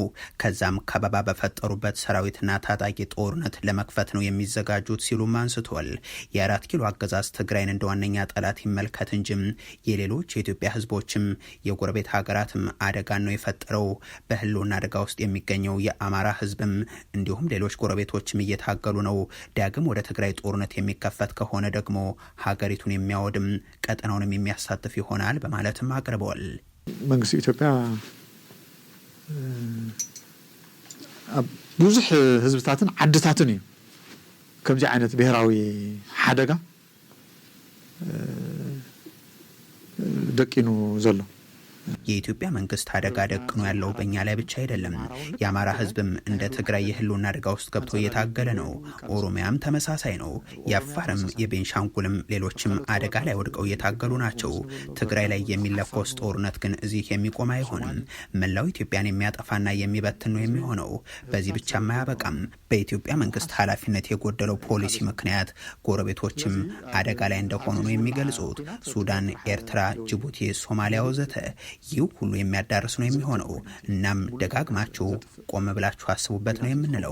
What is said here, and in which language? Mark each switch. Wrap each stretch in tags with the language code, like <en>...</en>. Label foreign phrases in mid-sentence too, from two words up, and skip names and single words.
<am>ከዛም ከበባ በፈጠሩበት ሰራዊትና ታጣቂ ጦርነት ለመክፈት ነው የሚዘጋጁት ሲሉም አንስተዋል። የአራት ኪሎ አገዛዝ ትግራይን እንደ ዋነኛ ጠላት ይመልከት እንጂም የሌሎች የኢትዮጵያ ህዝቦችም የጎረቤት ሀገራትም አደጋን ነው የፈጠረው። በህልውና አደጋ ውስጥ የሚገኘው የአማራ ህዝብም እንዲሁም ሌሎች ጎረቤቶችም እየታገሉ ነው። ዳግም ወደ ትግራይ ጦርነት የሚከፈት ከሆነ ደግሞ ሀገሪቱን የሚያወድም ቀጠናውንም የሚያሳትፍ ይሆናል በማለትም አቅርበዋል።</am> <ti>መንግስት ኢትዮጵያ ብዙሕ ህዝብታትን ዓድታትን እዩ ከምዚ ዓይነት ብሔራዊ ሓደጋ ደቂኑ ዘሎ።</ti> <am>የኢትዮጵያ መንግስት አደጋ ደቅኖ ያለው በእኛ ላይ ብቻ አይደለም። የአማራ ህዝብም እንደ ትግራይ የህልውና አደጋ ውስጥ ገብቶ እየታገለ ነው። ኦሮሚያም ተመሳሳይ ነው። የአፋርም የቤንሻንጉልም ሌሎችም አደጋ ላይ ወድቀው እየታገሉ ናቸው። ትግራይ ላይ የሚለኮስ ጦርነት ግን እዚህ የሚቆም አይሆንም። መላው ኢትዮጵያን የሚያጠፋና የሚበትን ነው የሚሆነው። በዚህ ብቻም አያበቃም። በኢትዮጵያ መንግስት ኃላፊነት የጎደለው ፖሊሲ ምክንያት ጎረቤቶችም አደጋ ላይ እንደሆኑ ነው የሚገልጹት። ሱዳን፣ ኤርትራ፣ ጅቡቲ፣ ሶማሊያ ወዘተ። ይህ ሁሉ የሚያዳርስ ነው የሚሆነው። እናም ደጋግማችሁ ቆም ብላችሁ አስቡበት ነው የምንለው።</am>